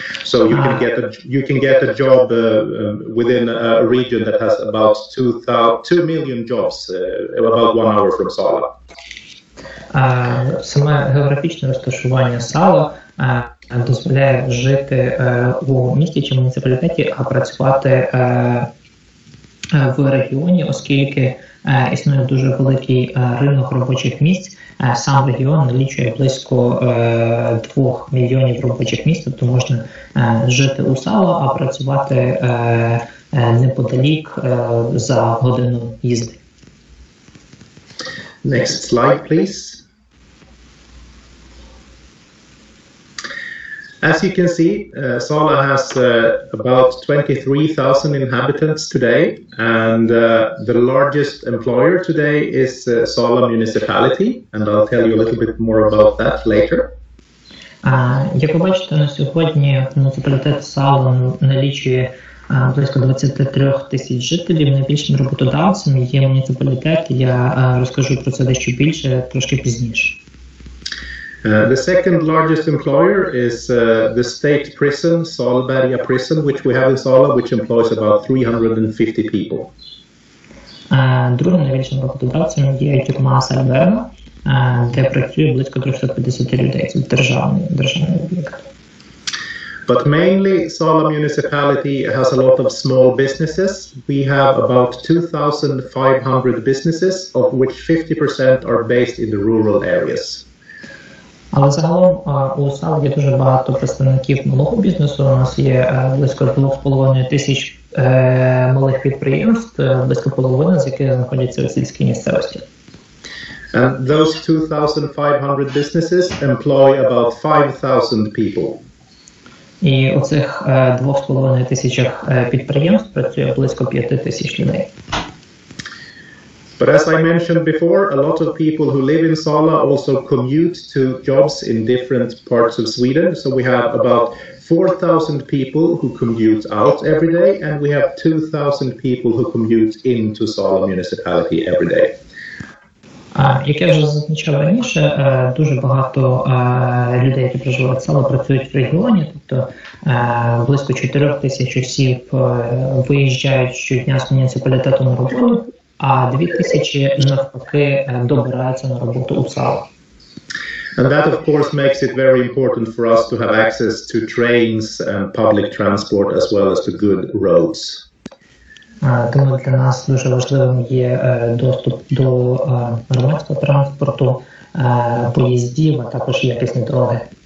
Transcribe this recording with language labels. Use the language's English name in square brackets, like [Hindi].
[English] So you can get a job within a region that has about 2 million jobs, about 1 hour from Sala. [Ukrainian] Саме географічне розташування Сала дозволяє жити у місті чи муніципалітеті, а працювати в регіоні, оскільки існує дуже великий ринок робочих місць. Сам регіон налічує близько 2 мільйонів робочих місць, тобто можна жити у Сала, а працювати неподалік за годину їзди. [English] Next slide, please. As you can see, Sala has about 23,000 inhabitants today, and the largest employer today is Sala municipality, and I'll tell you a little bit more about that later. [Ukrainian] Як ви бачите, на сьогодні муніципалітет Сала налічує близько 23 тисяч жителів. Найбільшим роботодавцем є муніципалітет, я розкажу про це дещо більше трошки пізніше. [English] The second largest employer is the state prison, Salberga prison, which we have in Sala, which employs about 350 people. [Ukrainian] Другим найбільшим роботодавцем є тюрма Сальберга, де працює близько 350 людей. Це державний об'єкт. [English] But mainly, Sala municipality has a lot of small businesses. We have about 2,500 businesses, of which 50% are based in the rural areas. [Ukrainian] Але загалом у Салі є дуже багато представників малого бізнесу. У нас є близько 2,5 тисяч малих підприємств, близько половини з яких знаходяться у сільській місцевості. [English] And those 2,500 businesses employ about 5,000 people. [Ukrainian] І у цих 2,5 тисячах підприємств працює близько 5 тисяч людей. [English] But as I mentioned before, a lot of people who live in Sala also commute to jobs in different parts of Sweden. So we have about 4,000 people who commute out every day, and we have 2,000 people who commute into Sala municipality every day. [Ukrainian] Як я вже зазначав раніше, дуже багато людей, які проживають в Сала, працюють в регіоні, тобто близько 4 тисяч осіб виїжджають щодня з муніципалітету на роботу, а 2 тисячі навпаки добираються на роботу у Сала. [English] And that, of course, makes it very important for us to have access to trains and public transport as well as to good roads. [Ukrainian] Тому для нас дуже важливим є доступ до громадського транспорту, поїздів, а також якісні дороги.